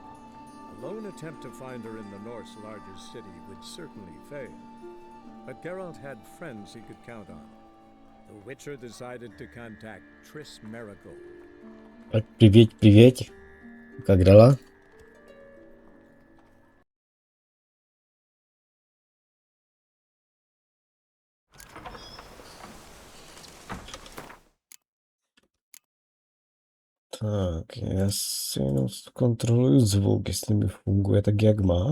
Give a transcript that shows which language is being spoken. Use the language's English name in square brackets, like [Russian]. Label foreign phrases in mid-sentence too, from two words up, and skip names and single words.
[English] A lone attempt to find her in the North's largest city would certainly fail. But Geralt had friends he could count on. The Witcher decided to contact Triss Merigold. [Russian] Привет, привет. Как дела? [Czech] Tak, já si jenom kontroluju zvuk, jestli mi funguje tak, jak má.